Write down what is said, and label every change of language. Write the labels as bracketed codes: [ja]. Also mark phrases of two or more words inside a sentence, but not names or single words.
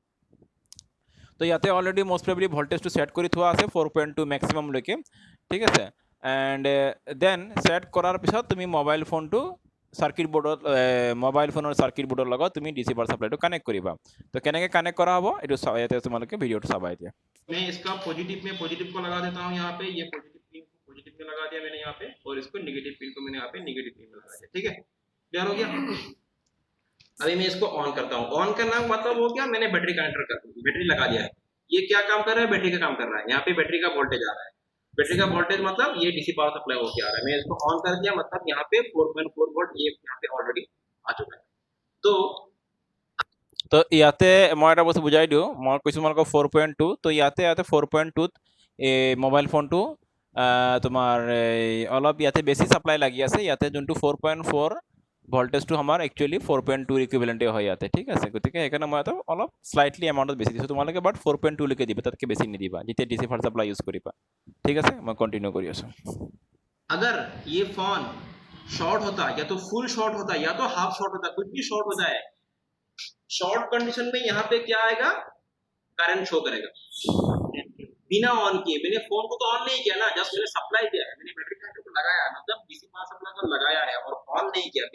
[as] তো ইয়াতে অলৰেডি [en] most probably [as] ভল্টেজটো সেট কৰি থোৱা আছে 4.2 মেক্সিমামলৈকে, ঠিক আছে। [en] and then [as] সেট কৰাৰ পিছত তুমি মোবাইল ফোনটো সার্কিট বোর্ডত, মোবাইল ফোনের সার্কিট বোর্ডের লগত তুমি DC পাওয়ার সাপ্লাইটো কানেক্ট করিবা। তো কেনেকৈ কানেক্ট কৰা হ'ব এইটো ইয়াতে তোমালোকে ভিডিঅ'টো চাবা এতিয়া। [hi] मैं इसका पॉजिटिव में पॉजिटिव को लगा देता हूं, यहाँ पे ये [en] positive pin [hi] को पॉजिटिव में लगा दिया मैंने यहाँ पे, और इसको [en] negative pin [hi] को मैंने यहाँ पे [en] negative pin [hi] में लगा दिया, ठीक है। क्लियर हो गया। अभी मैं इसको ऑन करता हूँ। ऑन करना मतलब हो गया, मैंने [en] battery connector [hi] कर बैटरी लगा दिया है। ये क्या काम कर रहा है, बैटरी का काम कर रहा है। यहाँ पे बैटरी का वोल्टेज आ रहा है, बैटरी का वोल्टेज मतलब ये [en] DC power supply [hi] होके आ रहा है। मैं इसको ऑन कर दिया मतलब यहाँ पे 4.4 वोल्ट ये यहाँ पे ऑलरेडी आ चुका है। [as] তো ইয়াতে মই এটা বস্তু বুজাই দিওঁ, মই কৈছোঁ তোমালোকক 4.2, তো ইয়াতে 4.2ত এই মোবাইল ফোনটো তোমাৰ অলপ ইয়াতে বেছি ছাপ্লাই লাগি আছে। ইয়াতে যোনটো 4.4 ভল্টেজটো আমাৰ একচুৱেলি 4.2 ইকুইভেলেণ্টে হয় ইয়াতে, ঠিক আছে। গতিকে সেইকাৰণে মই এটা অলপ স্লাইটলি এমাউণ্টত বেছি দিছোঁ, তোমালোকে বাট 4.2লৈকে দিবা, তাতকৈ বেছি নিদিবা যেতিয়া [en] DC power supply [as] ইউজ কৰিবা, ঠিক আছে। মই কণ্টিনিউ কৰি আছোঁ। [hi] अगर ये फोन शॉर्ट होता, या तो [en] full short [hi] होता या तो [en] half short [hi] होता, कुछ भी शॉर्ट हो जाए, [en] short condition [hi] में यहाँ पे क्या आएगा, [en] current show [hi] करेगा बिना ऑन किए। मैंने फोन को तो ऑन नहीं किया ना, जस्ट मैंने सप्लाई किया है, मैंने [en] battery connector [hi] को लगाया, मतलब [en] DC power supply [hi] को लगाया है और ऑन नहीं किया।